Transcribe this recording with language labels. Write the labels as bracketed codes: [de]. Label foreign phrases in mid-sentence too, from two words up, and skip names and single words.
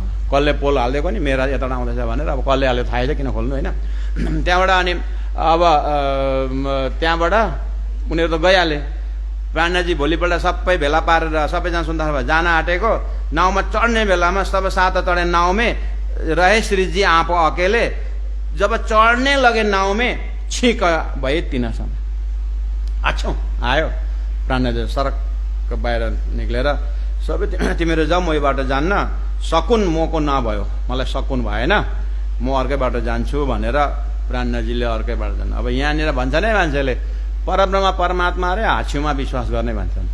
[ne] कसले पोल हालिदिएको नि मेराज यता आउँदैछ भनेर, अब कसले हाल्यो थाहै छ किन खोल्नु होइन। त्यहाँबाट अनि अब त्यहाँबाट उनीहरू त गइहाले। प्राणनाथजी भोलिपल्ट सबै भेला पारेर सबैजना सुन्दा जान आँटेको, नाउँमा चढ्ने बेलामा सब [hi] सात चढे नाव में रहे श्री जी आप अकेले। [ne] जब चढ्ने लगे [hi] नाव में [ne] छीक भए तिनसम्म। अच्छा आयो प्राणनाथजी सडक बाहिर निक्लेर सबै तिमीहरू जाऊ म यो बाटो जान्न, सकुन मोको नभयो, मलाई सकुन भएन, म अर्कै बाटो जान्छु भनेर प्राणनाथजीले अर्कै बाटो जानु। अब यहाँनिर भन्छ नै मान्छेले परब्रह्म परमात्मा रे हाछिउमा विश्वास गर्ने भन्छन्।